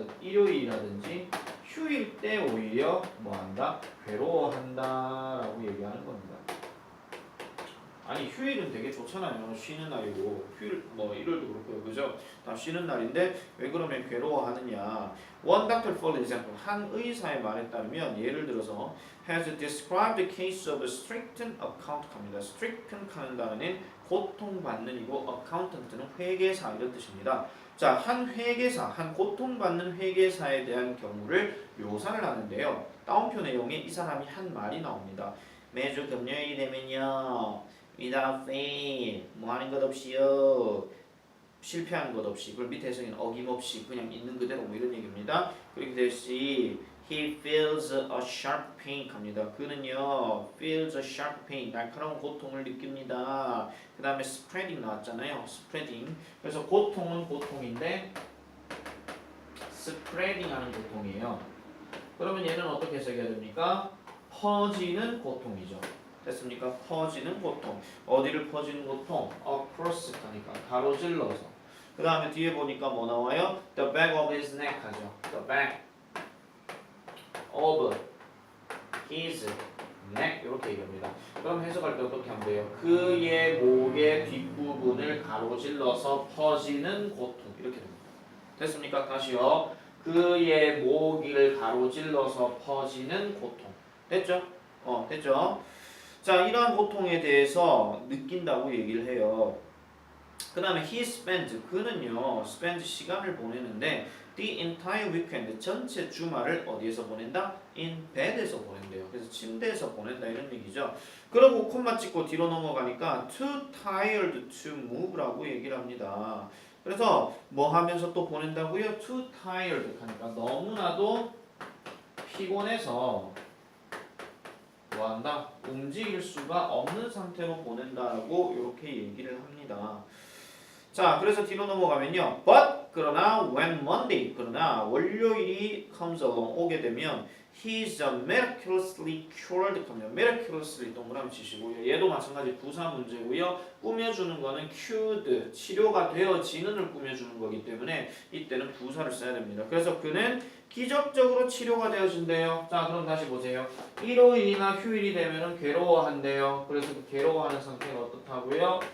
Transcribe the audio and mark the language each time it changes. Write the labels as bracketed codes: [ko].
[ko] 일요일이라든지 휴일 때 오히려 뭐한다? 괴로워한다라고 얘기하는 겁니다. 아니 휴일은 되게 좋잖아요. 쉬는 날이고 휴일 뭐 일요일도 그렇고요. 그죠? 다 쉬는 날인데 왜 그러면 괴로워하느냐. [en] One doctor for example [ko] 한 의사의 말에 따르면 예를 들어서 [en] has described the case of a stricken accountant [ko] 합니다. stricken 하는 단어는 고통받는이고 accountant는 회계사 이런 뜻입니다. 자, 한 회계사, 한 고통받는 회계사에 대한 경우를 묘사를 하는데요. 따옴표 내용에 이 사람이 한 말이 나옵니다. 매주 금요일이 되면요. without fail 뭐 하는 것 없이요. 실패하는 것 없이. 그걸 밑에서는 어김없이 그냥 있는 그대로 뭐 이런 얘기입니다. 그렇게 될시 [en] he feels a sharp pain [ko] 합니다. 그는요 [en] feels a sharp pain [ko] 날카로운 고통을 느낍니다. 그 다음에 spreading 나왔잖아요. spreading. 그래서 고통은 고통인데 spreading 하는 고통이에요. 그러면 얘는 어떻게 해석해야 됩니까? 퍼지는 고통이죠. 됐습니까? 퍼지는 고통. 어디를 퍼지는 고통? across 하니까 가로질러서. 그 다음에 뒤에 보니까 뭐 나와요? [en] The back of his neck [ko] 하죠. [en] The back of his neck [ko] 이렇게 얘기합니다. 그럼 해석할 때 어떻게 하면 돼요? 그의 목의 뒷부분을 가로질러서 퍼지는 고통 이렇게 됩니다. 됐습니까? 다시요. 그의 목을 가로질러서 퍼지는 고통. 됐죠? 됐죠? 자, 이러한 고통에 대해서 느낀다고 얘기를 해요. 그 다음에 he spent, 그는요 spend 시간을 보내는데 [en] the entire weekend, [ko] 전체 주말을 어디에서 보낸다? in bed에서 보낸대요. 그래서 침대에서 보낸다 이런 얘기죠. 그러고 콤마 찍고 뒤로 넘어가니까 [en] too tired to move [ko] 라고 얘기를 합니다. 그래서 뭐 하면서 또 보낸다고요? too tired 하니까 너무나도 피곤해서 뭐한다? 움직일 수가 없는 상태로 보낸다라고 이렇게 얘기를 합니다. 자, 그래서 뒤로 넘어가면요. [en] But 그러나 when Monday [ko] 그러나 월요일이 [en] comes along [ko] 오게 되면 [en] he's miraculously cured 하면 miraculously [ko] 동그라미 치시고요. 얘도 마찬가지 부사 문제고요. 꾸며주는 거는 cured 치료가 되어지는을 꾸며주는 거기 때문에 이때는 부사를 써야 됩니다. 그래서 그는 기적적으로 치료가 되어진대요. 자, 그럼 다시 보세요. 일요일이나 휴일이 되면은 괴로워한대요. 그래서 그 괴로워하는 상태가 어떻다고요?